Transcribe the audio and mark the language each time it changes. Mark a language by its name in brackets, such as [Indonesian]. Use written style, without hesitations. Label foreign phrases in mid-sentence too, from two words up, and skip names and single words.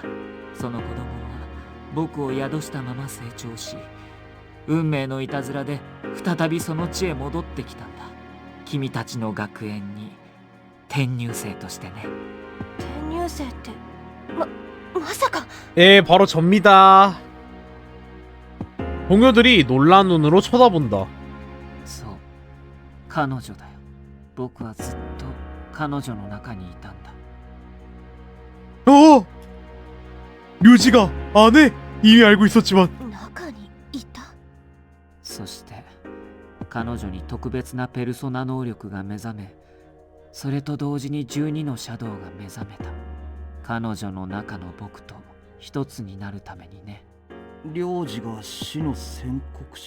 [Japanese] その子供は僕を宿したまま成長し、運命のいたずらで再びその地へ戻ってきたんだ。君たちの学園に転入生としてね。転入生ってまさか。 [Korean] 예, 바로 접니다. 동료들이 놀란 눈으로 쳐다본다. [Japanese] そう、彼女だよ。僕はずっと彼女の中にいたんだ。 [Korean] 류지가 안해. 이미 알고 있었지만. [Japanese] 中にいた。そして彼女に特別なペルソナ能力が目覚め、それと同時に12のシャドウが目覚めた。彼女の中の僕と一つになるためにね。領事が死の宣告者。